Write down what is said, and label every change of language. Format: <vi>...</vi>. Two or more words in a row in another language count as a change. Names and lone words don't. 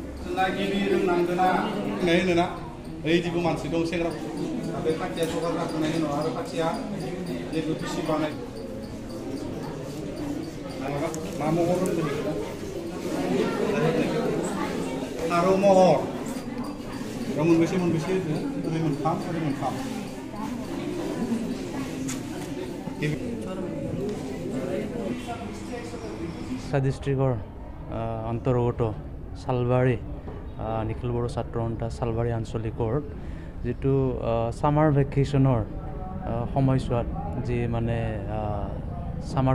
<brx>गिबि रोंनांगोना होनोना ओइदिबो मानसि दं सेंग्रा बे खाथिया जगार जाखांनायनि उनाव आरो खाथिया जेबो टिसि बानाय मा महर होनदों बेखौ फारौ महर बेयाव मोनबेसे होदो ओरै मोनथाम</brx> <as>ডিষ্ট্ৰিক্টৰ অন্তৰ্গত চালবাৰী নিখিল বড়ো ছাত্ৰ সন্থা চালবাৰী আঞ্চলিকৰ যিটো</as> <en>summer vacation</en> <as>সময়ছোৱাত যি মানে ছামাৰ</as>